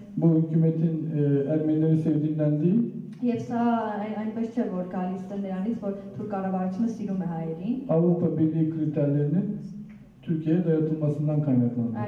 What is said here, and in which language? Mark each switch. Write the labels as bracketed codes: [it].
[tr] bu hükümetin Ermenileri sevdiğinden değil, [hy] եւ սա այնպես չէ որ գալիս է նրանից, որ թուրք կառավարությունը սիրում է հայերին, [tr] Avrupa Birliği kriterlerinin Türkiye'ye dayatılmasından kaynaklanıyor.